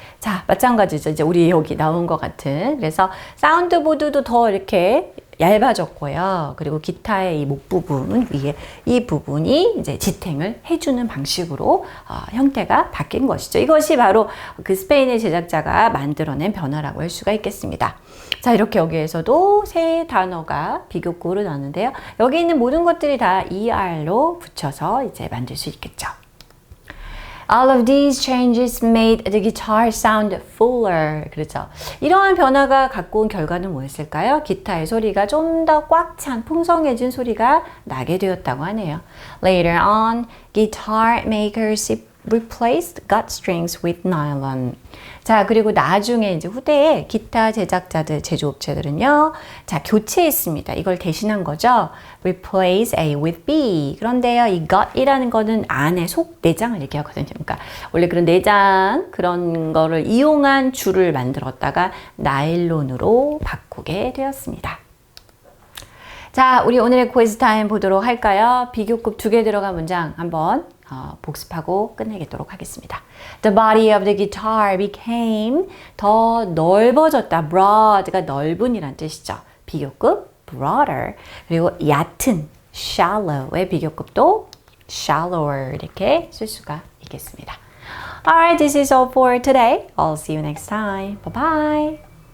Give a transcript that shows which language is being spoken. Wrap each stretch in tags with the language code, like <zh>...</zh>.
<ko>자, 마찬가지죠. 이제 우리 여기 나온 것 같은. 그래서 사운드보드도 더 이렇게 얇아졌고요. 그리고 기타의 이 목 부분 위에 이 부분이 이제 지탱을 해주는 방식으로 형태가 바뀐 것이죠. 이것이 바로 그 스페인의 제작자가 만들어낸 변화라고 할 수가 있겠습니다. 자, 이렇게 여기에서도 세 단어가 비교급으로 나왔는데요. 여기 있는 모든 것들이 다 ER로 붙여서 이제 만들 수 있겠죠.</ko> <en>All of these changes made the guitar sound fuller.</en> <ko>그렇죠. 이러한 변화가 갖고 온 결과는 뭐였을까요? 기타의 소리가 좀 더 꽉 찬, 풍성해진 소리가 나게 되었다고 하네요.</ko> <en>Later on, guitar makers replaced gut strings with nylon.</en> <ko>자, 그리고 나중에 이제 후대에 기타 제작자들, 제조업체들은요, 자, 교체했습니다. 이걸 대신한 거죠.</ko> <en>Replace A with B.</en> <ko>그런데요, 이 gut이라는 거는 안에 속 내장을 얘기하거든요. 그러니까 원래 그런 내장 그런 거를 이용한 줄을 만들었다가 나일론으로 바꾸게 되었습니다. 자, 우리 오늘의 quiz 타임 보도록 할까요? 비교급 2개 들어간 문장 한번 복습하고 끝내도록 하겠습니다.</ko> <en>The body of the guitar became</en> <ko>더 넓어졌다. broad가 넓은이란 뜻이죠. 비교급 broader. 그리고 얕은 shallow의 비교급도 shallower 이렇게 쓸 수가 있겠습니다.</ko> <en>Alright, this is all for today. I'll see you next time. Bye bye.</en>